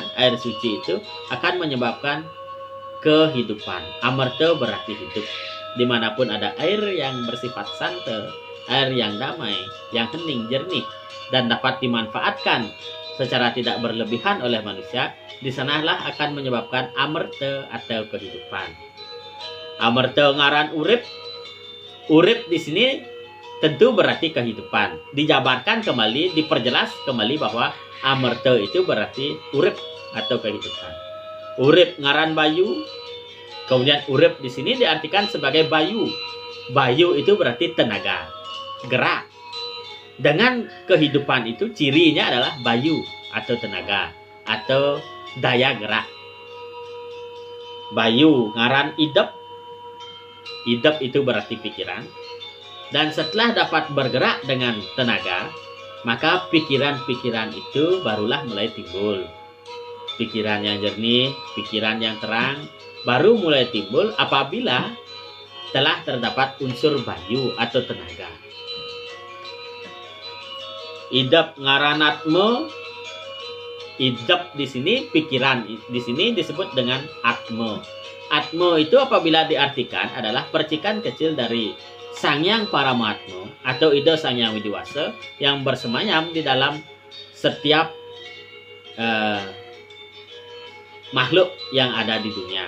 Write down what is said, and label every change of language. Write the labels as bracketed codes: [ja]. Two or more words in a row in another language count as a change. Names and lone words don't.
[id] Air suci itu akan menyebabkan kehidupan. Amerta berarti hidup. Dimanapun ada air yang bersifat sante, air yang damai, yang hening, jernih, dan dapat dimanfaatkan secara tidak berlebihan oleh manusia, di sanalah akan menyebabkan amerta atau kehidupan. [kaw] Amerta ngaran urip. [id] Urip di sini tentu berarti kehidupan. Dijabarkan kembali, diperjelas kembali bahwa amerta itu berarti urip atau kehidupan. [kaw] Urip ngaran bayu. [id] Kemudian urip di sini diartikan sebagai bayu. Bayu itu berarti tenaga, gerak. Dengan kehidupan itu cirinya adalah bayu atau tenaga atau daya gerak. [kaw] Bayu ngaran idep. [id] Idep itu berarti pikiran. Dan setelah dapat bergerak dengan tenaga, maka pikiran-pikiran itu barulah mulai timbul. Pikiran yang jernih, pikiran yang terang, baru mulai timbul apabila telah terdapat unsur bayu atau tenaga. [kaw] Idep ngaranatme. [id] Idep di sini pikiran, di sini disebut dengan atme. Atme itu apabila diartikan adalah percikan kecil dari Sangyang Paramatma atau Ida Sangyang Widiwasa yang bersemayam di dalam setiap makhluk yang ada di dunia.